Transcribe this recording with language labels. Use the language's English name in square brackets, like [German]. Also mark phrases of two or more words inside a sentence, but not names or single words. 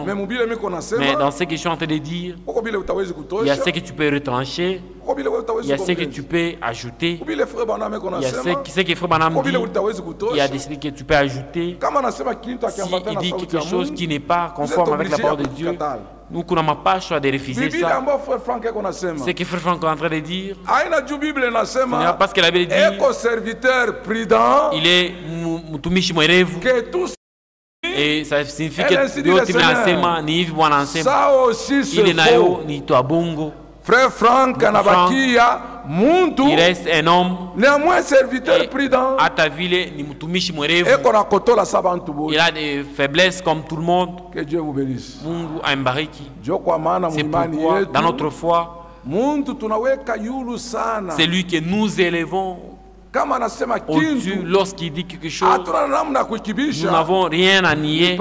[French] Mais dans ce que je suis en train de dire, il y a ce que tu peux retrancher, il y a ce que tu peux ajouter, il y a ce que Frère Branham dit, il y a des choses que tu peux ajouter. S'il dit quelque chose qui n'est pas conforme avec la parole de Dieu, nous n'avons pas le choix de refuser ça. C'est que Frère Franck est en train de dire. Parce que la Bible dit il est [Swahili] mtumishi mwerevu. [French] Et ça signifie que [Swahili] yote nasema ni hivi Bwana anasema. Ile nayo ni twabungo. Frère Franck anabakia muntu. [French] Il reste un homme. Néanmoins serviteur prudent. [Swahili] Ata vile ni mtumishi mwerevu. [French] Il a des faiblesses comme tout le monde. Que Dieu vous bénisse. [Swahili] Mungu aimbariki. [French] C'est pourquoi dans notre foi, c'est lui que nous élevons au-dessus lorsqu'il dit quelque chose. Nous n'avons rien à nier.